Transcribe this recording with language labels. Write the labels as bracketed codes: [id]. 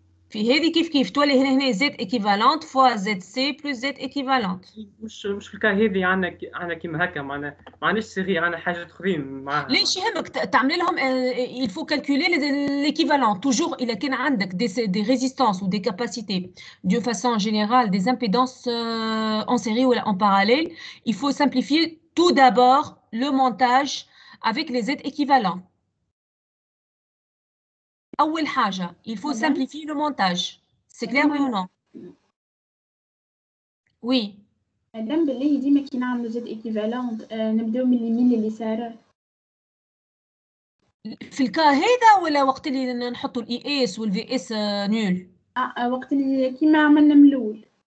[ar] في هذه كيف تولي هنا زد ايكيفالونت فوا زد سي بلس زد ايكيفالونت. مش في الكا هذه عندنا كيما هكا معناش صغير، عندنا حاجات اخرين معاها. ليش يهمك تعمل لهم [fr] il faut calculer l'équivalent toujours [ar] إذا كان عندك [fr] des résistances ou des capacités d'une façon générale des impédances en série ou en parallèle, il faut simplifier tout d'abord le montage avec les Z équivalents. [ar] أول حاجة [fr] il faut simplifier le montage. C'est clair oui ou non? Oui. [ar] مادام بالله ديما كي نعملوا زد ايكيفالونت نبداو من اليمين لليسار. في الكا هذا ولا وقت اللي نحطوا الاي اس والفي اس نول؟ وقت اللي كيما عملنا من الاول.